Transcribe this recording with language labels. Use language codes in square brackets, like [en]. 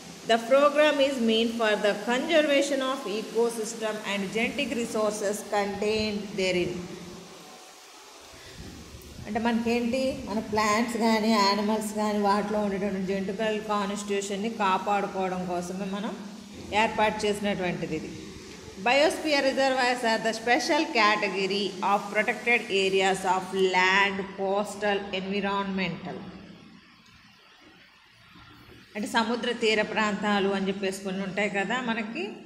[en] The program is mean for the conservation of ecosystem and genetic resources contained therein. [te] అంటే మనకేంటి, మన plants కానీ animals కానీ వాటిలో ఉండేటువంటి జెనెటికల్ కాన్స్టిట్యూషన్ని కాపాడుకోవడం కోసమే మనం ఏర్పాటు చేసినటువంటిది ఇది. [en] Biosphere reservoirs are the special category of protected areas of land, coastal, environmental. [te] అంటే సముద్ర తీర ప్రాంతాలు అని చెప్పేసి కొన్ని ఉంటాయి కదా మనకి.